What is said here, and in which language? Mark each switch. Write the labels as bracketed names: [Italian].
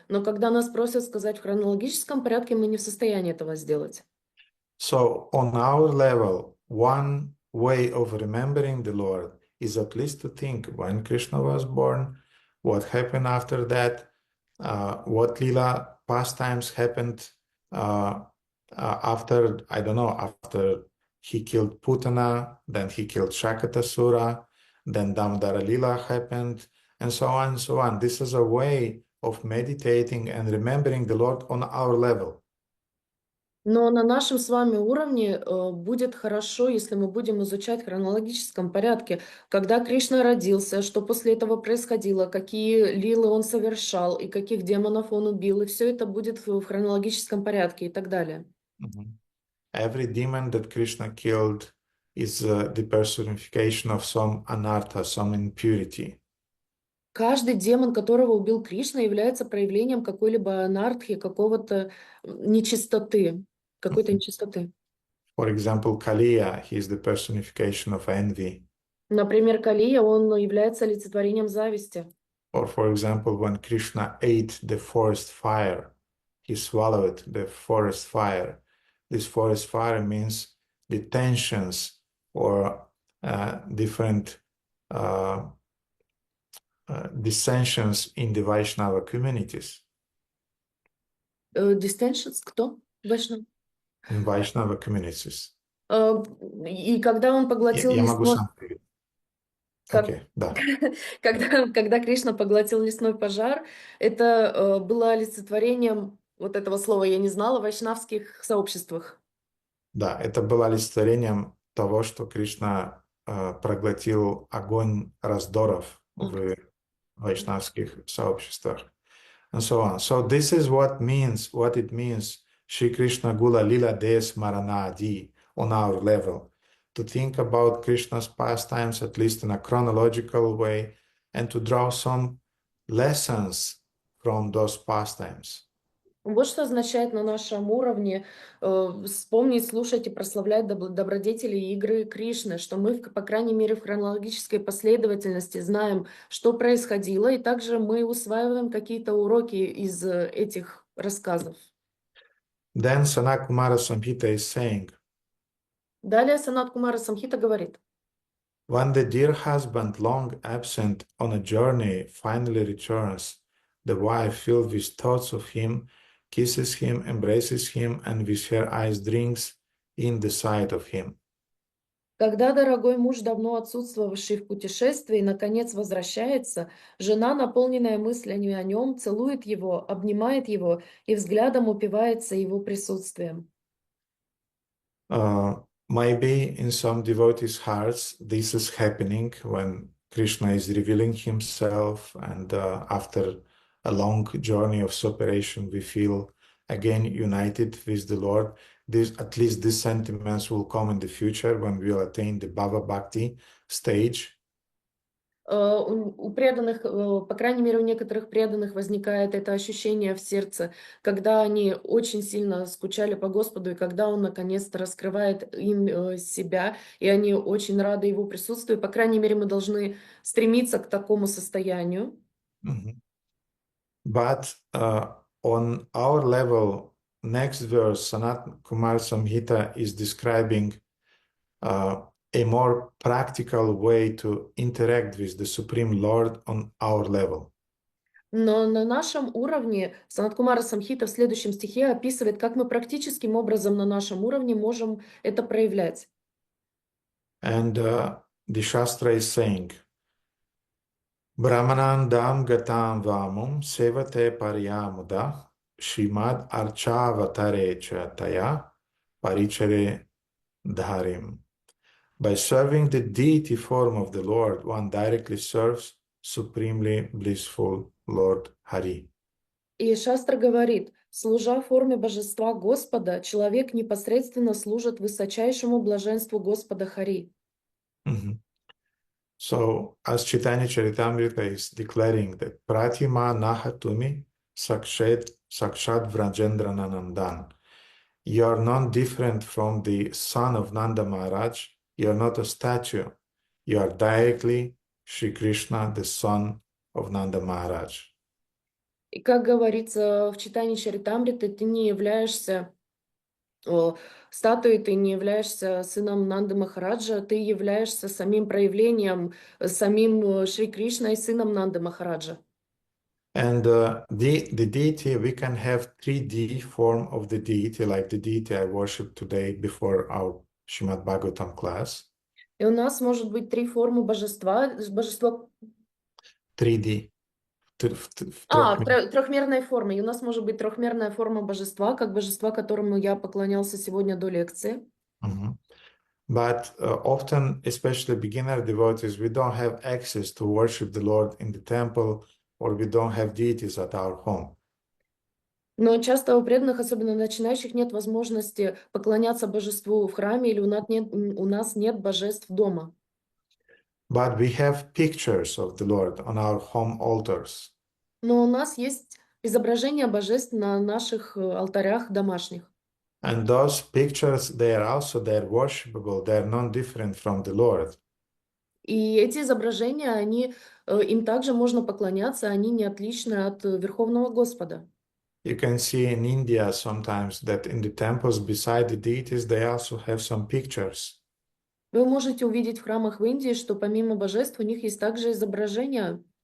[Russian] Но когда нас просят сказать в хронологическом порядке, мы не в состоянии этого сделать. [English] So on our level, one way of remembering the Lord is at least to think when Krishna was born, what happened after that, what lila pastimes happened uh, after, I don't know, after he killed Putana, then he killed Shakatasura, then Damodara Lila happened, and so on and so on. This is a way of meditating and remembering the Lord on our level. [Russian] Но на нашем с вами уровне будет хорошо, если мы будем изучать в хронологическом порядке, когда Кришна родился, что после этого происходило, какие лилы он совершал и каких демонов он убил, и все это будет в хронологическом порядке и так далее. [English] Every demon that Krishna killed is the personification of some anartha, some impurity. [Russian] Каждый демон, которого убил Кришна, является проявлением какой-либо анархии, какого-то нечистоты, какой-то нечистоты. [English] For example, Kaliya, he is the personification of envy. [Russian] Например, Калия, он является олицетворением зависти. [English] Or for example, when Krishna ate the forest fire, he swallowed the forest fire. This forest fire means the tensions or different dissensions in the Vaishnava communities. [Russian] Distensions, кто? Вайшнав? [English] In Vaishnava communities. [Russian] И когда он поглотил Я могу лесной... сам перевести. Как... Окей, да. Когда Кришна поглотил лесной пожар, это было олицетворением вот этого слова я не знала в вайшнавских сообществах. Да, это было олицетворением того, что Кришна проглотил огонь раздоров в вайшнавских сообществах. [English] And so on. So this is what it means, Shri Krishna Gula Lila Des Maranadi on our level. To think about Krishna's pastimes, at least in a chronological way, and to draw some lessons from those pastimes. [Russian] Вот что означает на нашем уровне вспомнить, слушать и прославлять добродетели и игры Кришны, что мы, по крайней мере, в хронологической последовательности знаем, что происходило, и также мы усваиваем какие-то уроки из этих рассказов. [English] Then Sanat Kumara Samhita is saying, [Russian] Далее Санат Кумара Самхита говорит, [English] when the dear husband, long absent on a journey, finally returns, the wife, filled with thoughts of him, kisses him, embraces him, and with her eyes drinks in the sight of him. [Russian] когда дорогой муж, давно отсутствовавший в путешествии, наконец возвращается, жена, наполненная мыслями о нем, целует его, обнимает его и взглядом упивается его присутствием. [English] Maybe in some devotees' hearts, this is happening when Krishna is revealing himself, and after a long journey of separation, we feel again united with the Lord. At least these sentiments will come in the future when we will attain the Bhava Bhakti stage. [Russian] У преданных, по крайней мере, у некоторых преданных возникает это ощущение в сердце, когда они очень сильно скучали по Господу, и когда Он наконец-то раскрывает им себя, и они очень рады Его присутствию. По крайней мере, мы должны стремиться к такому состоянию. [English] But on our level, next verse, Sanat Kumar Samhita is describing a more practical way to interact with the Supreme Lord on our level. [Russian] Но на нашем уровне Санаткумара Самхита в следующем стихе описывает, как мы практическим образом на нашем уровне можем это проявлять. [English] And the Shastra is saying, [Sanskrit] Brahmanandam gatam vamum sevate paryamuda Shrimad archavatare cha taya parichare dharim. [English] By serving the deity form of the Lord, one directly serves supremely blissful Lord Hari. [Russian] И Шастра говорит, служа форме божества Господа, человек непосредственно служит высочайшему блаженству Господа Хари. Mhm. [English] So, as Chaitanya Charitamrita is declaring that [Sanskrit] Pratima Nahatumi Sakshat Vrajendra Nanandan, [English] you are not different from the son of Nanda Maharaj, you are not a statue, you are directly Shri Krishna, the son of Nanda Maharaj. [Russian] И как говорится в читании Чаритамриты, ты не являешься статуей, ты не являешься сыном Нанды Махараджа, ты являешься самим проявлением, самим Шри Кришной, сыном Нанды Махараджа. [English] And the deity, we can have 3D form of the deity, like the deity I worship today before our Srimad Bhagavatam class. [Russian] И у нас может быть три формы божества. Божество... [English] 3D. [Russian] Трехмерной формы. И у нас может быть трехмерная форма божества, как божества, которому я поклонялся сегодня до лекции. [English] But often, especially beginner devotees, we don't have access to worship the Lord in the temple, or we don't have deities at our home. [Russian] Но часто у преданных, особенно начинающих, нет возможности поклоняться божеству в храме, или у нас нет божеств дома. [English] But we have pictures of the Lord on our home altars. [Russian] Но у нас есть изображения божеств на наших алтарях домашних. [English] And those pictures, they're worshipable, they're non-different from the Lord. [Russian] И эти изображения, им также можно поклоняться, они не отличны от Верховного Господа. [English] You can see in India sometimes that in the temples beside the deities, they also have some pictures. [Russian] Вы можете увидеть в храмах в Индии, что помимо божеств у них есть также изображения.